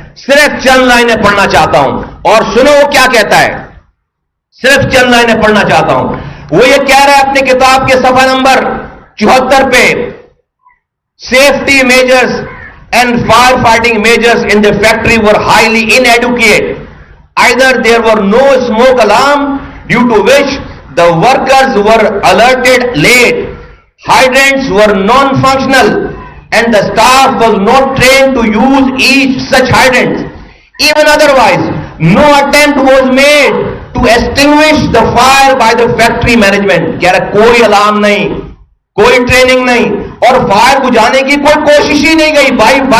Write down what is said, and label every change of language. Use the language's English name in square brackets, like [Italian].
[Urdu] صرف چند لائنیں پڑھنا چاہتا ہوں، اور سنو وہ کیا کہتا ہے. صرف چند لائنیں پڑھنا چاہتا ہوں. وہ یہ کہہ رہا ہے اپنی کتاب کے صفحہ نمبر 74 پہ، [English] safety measures and firefighting measures in the factory were highly inadequate. Either there were no smoke alarm due to which the workers were alerted late, hydrants were non-functional, and the staff was not trained to use each such hydrant. Even otherwise, no attempt was made to extinguish the fire by the factory management. [Urdu] کہہ رہا کوئی alarm نہیں، کوئی training نہیں، اور fire بجھانے کی کوئی کوشش ہی نہیں گئی. بھائی